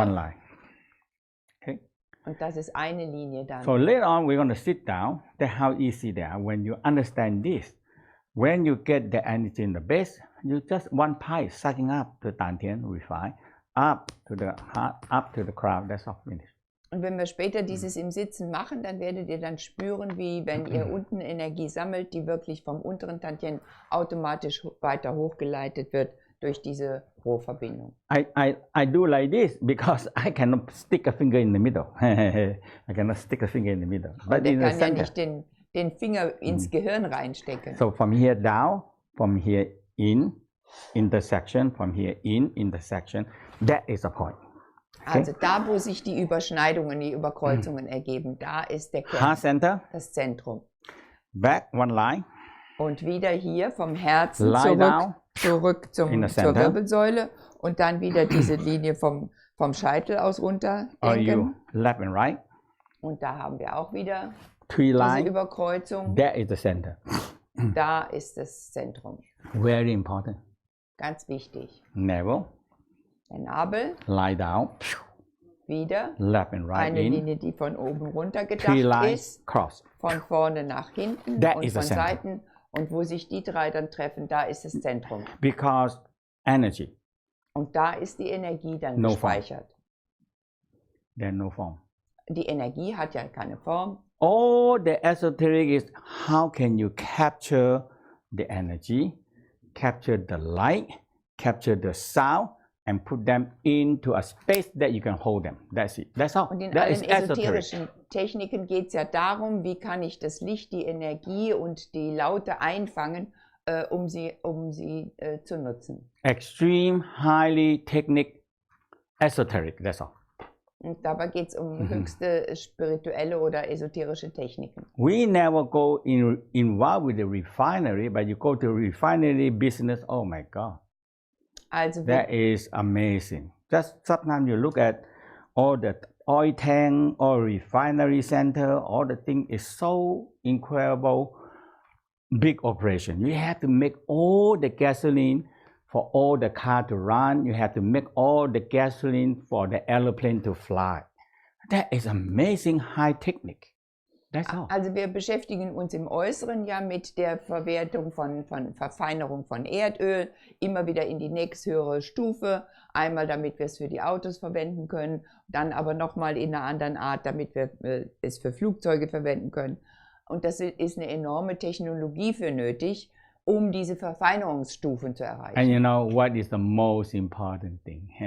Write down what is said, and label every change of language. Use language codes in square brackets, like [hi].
[en] One line. Okay. [de] Und das ist eine Linie dann. [en] So later on we're going to sit down. That's how easy they are. When you understand this, when you get the energy in the base, you just one pipe sucking up the Dantian, refine, up to the heart, up to the crown. That's all finished. [de] Und wenn wir später dieses im Sitzen machen, dann werdet ihr dann spüren, wie wenn ihr unten Energie sammelt, die wirklich vom unteren Tantien automatisch weiter hochgeleitet wird durch diese Rohverbindung. [en] I do like this because I cannot stick a finger in the middle. I cannot stick a finger in the middle. [de] But er kann ja nicht den Finger ins Gehirn reinstecken. [en] So from here down, from here in, intersection, from here in, intersection, that is a point. Okay. [de] Also da, wo sich die Überschneidungen, die Überkreuzungen ergeben, da ist der Kern, [en] Heart center, [de] das Zentrum. [en] Back one line. [de] Und wieder hier vom Herzen zurück zur Wirbelsäule und dann wieder diese Linie vom Scheitel aus runter denken. [en] Left and right. [de] Und da haben wir auch wieder 3 diese [en] lines. [de] Überkreuzung. [en] That is the center. [de] Da ist das Zentrum. [en] Very important. [de] Ganz wichtig. [en] Navel. [de] Der Nabel. [en] Lie down. [de] Wieder. [en] Left and right. [de] Eine [en] in. [de] Linie, die von oben runter 3 gedacht [en] lines. [de] ist. [en] Cross. [de] Von vorne nach hinten [en] That [de] und [en] is the [de] von [en] center. [de] Seiten. Und wo sich die 3 dann treffen, da ist das Zentrum. [en] Because energy. [de] Und da ist die Energie dann [en] No [de] gespeichert. [en] There's no form. [de] Die Energie hat ja keine Form. [en] All the esoteric is how can you capture the energy, capture the light, capture the sound, and put them into a space that you can hold them. That's it. That's all. [de] Und in [en] That [de] allen [en] is esoteric. [de] esoterischen Techniken geht es ja darum, wie kann ich das Licht, die Energie und die Laute einfangen, um sie zu nutzen. [en] Extreme, highly technique, esoteric. That's all. [de] Und dabei geht es um höchste spirituelle oder esoterische Techniken. [en] We never go involved with the refinery, but you go to refinery business. Oh my God. [de] Also [en] That is amazing. Just sometimes you look at all the oil tank or refinery center, all the thing is so incredible, big operation. You have to make all the gasoline for all the car to run. You have to make all the gasoline for the airplane to fly. That is amazing high technique. That's all. [de] Also wir beschäftigen uns im Äußeren ja mit der Verwertung von Verfeinerung von Erdöl, immer wieder in die nächsthöhere Stufe, einmal damit wir es für die Autos verwenden können, dann aber nochmal in einer anderen Art, damit wir es für Flugzeuge verwenden können. Und das ist eine enorme Technologie für nötig, um diese Verfeinerungsstufen zu erreichen. [en] And you know what is the most important thing?